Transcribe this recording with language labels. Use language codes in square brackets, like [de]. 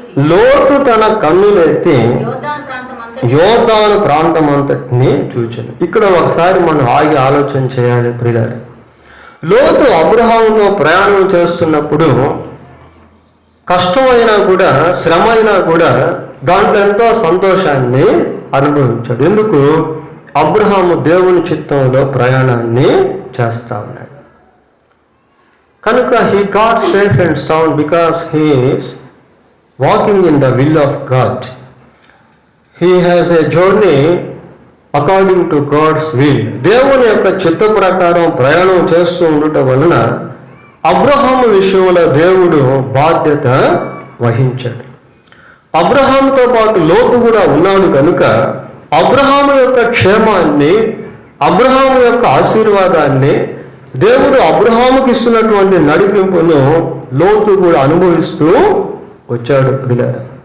[te] లోతు తన కన్నులెత్తి యోర్దాను ప్రాంతమంతటిని చూచాను. ఇక్కడ ఒకసారి మనం ఆగి ఆలోచన చేయాలి ప్రియులారా. లోతు అబ్రహాముతో ప్రయాణం చేస్తున్నప్పుడు కష్టమైనా కూడా, శ్రమ అయినా కూడా దాంట్లో ఎంతో సంతోషాన్ని అనుభవించాడు. ఎందుకు? అబ్రహాము దేవుని చిత్తంలో ప్రయాణాన్ని చేస్తా ఉన్నాడు కనుక [en] he got safe and sound because he is walking in the will of God. He has a journey according to God's will. [te] దేవుని యొక్క చిత్త ప్రకారం ప్రయాణం చేస్తూ ఉండటం వలన అబ్రహాము విషయంలో దేవుడు బాధ్యత వహించాడు. అబ్రహాముతో పాటు లోతు కూడా ఉన్నాడు కనుక అబ్రహాము యొక్క క్షేమాన్ని, అబ్రహాము యొక్క ఆశీర్వాదాన్ని, దేవుడు అబ్రహాముకి ఇస్తున్నటువంటి నడిపింపును లోతు కూడా అనుభవిస్తూ వచ్చాడు ప్రియులారా.